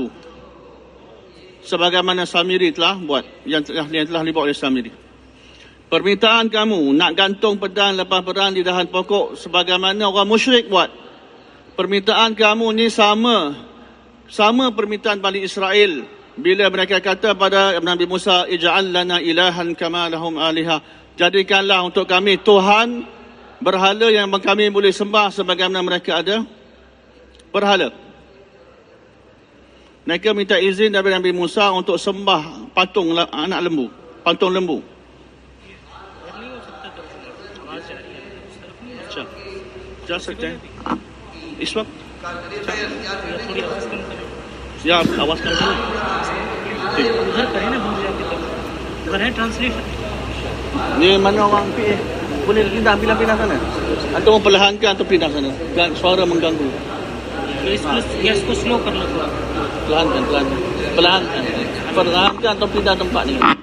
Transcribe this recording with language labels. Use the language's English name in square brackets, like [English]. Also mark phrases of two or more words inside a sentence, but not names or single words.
[Malay] Sebagaimana Samiri telah buat, yang telah dibuat oleh Samiri. Permintaan kamu nak gantung pedang lepas perang di dahan pokok sebagaimana orang musyrik buat. Permintaan kamu ni sama permintaan Bani Israel bila mereka kata pada Nabi Musa, [Arabic] اجعل لنا إلها كما لهم آلهة. [Malay] Jadikanlah untuk kami Tuhan berhala yang kami boleh sembah sebagaimana mereka ada berhala. Mereka minta izin dari Nabi Musa untuk sembah patung anak lembu, patung lembu. [Hindi] जा सकते हैं इस वक्त या आवाज कर उधर करें ना उधर है ट्रांसलेशन [Malay] ni mana orang boleh pindah sana atau perlahankan atau pindah sana suara mengganggu ya [Hindi] इसको स्लो कर लो [Malay] perlahankan atau pindah tempat ni.